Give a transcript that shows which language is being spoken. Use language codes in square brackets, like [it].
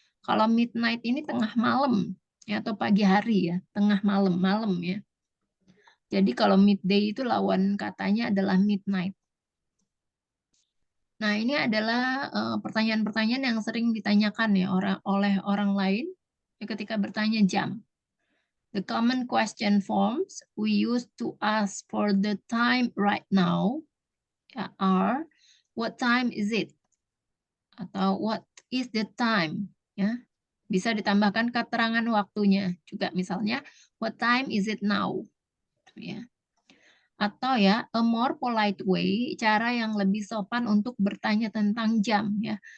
[id] Kalau midnight ini tengah malam ya, atau pagi hari ya, tengah malam ya. Jadi kalau midday itu lawan katanya adalah midnight. Nah, ini adalah pertanyaan-pertanyaan yang sering ditanyakan ya oleh orang lain ketika bertanya jam. [en] The common question forms we use to ask for the time right now are what time is it? Atau what is the time? Ya. [id] Bisa ditambahkan keterangan waktunya juga, misalnya [en] what time is it now? [id] Ya. Atau ya, [en] a more polite way, [id] cara yang lebih sopan untuk bertanya tentang jam ya.